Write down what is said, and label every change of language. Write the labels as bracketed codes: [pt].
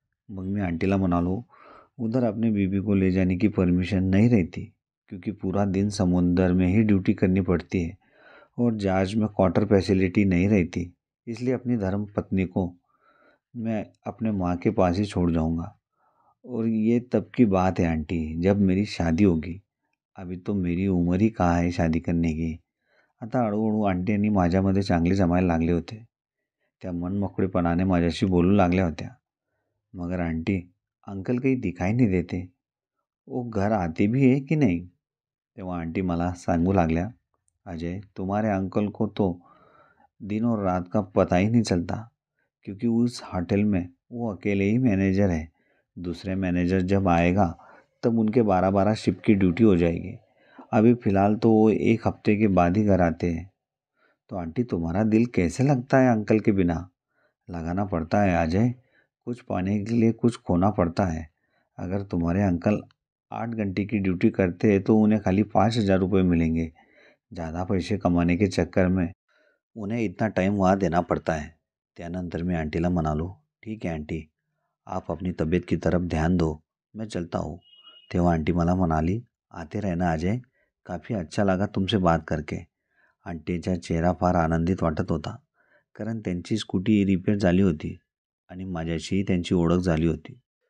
[mr] मग मी आंटीला म्हणालो, [hi] उधर अपने बीवी को ले जाने की परमिशन नहीं रहती क्योंकि पूरा दिन समुंदर में ही ड्यूटी करनी पड़ती है और जहाज में क्वार्टर फैसिलिटी नहीं रहती, इसलिए अपनी धर्म पत्नी को मैं अपने माँ के पास ही छोड़ जाऊँगा. और ये तब की बात है आंटी, जब मेरी शादी होगी. अभी तो मेरी उमर ही कहाँ आहे शादी करने की. [mr] आता हळूहळू आंटी आणि माझ्यामध्ये चांगले जमायला लागले होते. त्या मनमोकळेपणाने माझ्याशी बोलू लागल्या होत्या. [hi] मगर आंटी, अंकल कहीं दिखाई नहीं देते, वो घर आते भी है कि नहीं? [mr] तेव्हा आंटी मला सांगू लागल्या, [hi] अजय तुम्हारे अंकल को तो दिन और रात का पता ही नहीं चलता क्योंकि उस होटल में वो अकेले ही मैनेजर है. दूसरे मैनेजर जब आएगा तब उनके 12-12 शिफ्ट की ड्यूटी हो जाएगी. अभी फ़िलहाल तो वो 1 हफ़्ते के बाद ही घर आते हैं। तो आंटी तुम्हारा दिल कैसे लगता है अंकल के बिना? लगाना पड़ता है अजय, कुछ पाने के लिए कुछ खोना पड़ता है। अगर तुम्हारे अंकल 8 घंटे की ड्यूटी करते हैं तो उन्हें खाली 5,000 रुपये मिलेंगे। ज़्यादा पैसे कमाने के चक्कर में उन्हें इतना टाइम वहाँ देना पड़ता है. [mr] त्यानंतर मी आंटीला म्हणालो, ठीक आहे आंटी, [hi] आप अपनी तब्येत की तरफ ध्यान दो, मैं चलता हूँ. [mr] तेव्हा आंटी मला म्हणाली, [hi] आते रहना अजय, काफ़ी अच्छा लगा तुमसे बात करके. [mr] आंटीचा चेहरा फार आनंदित वाटत होता, कारण त्यांची स्कूटी रिपेअर झाली होती आणि माझ्याशीही त्यांची ओळख झाली होती.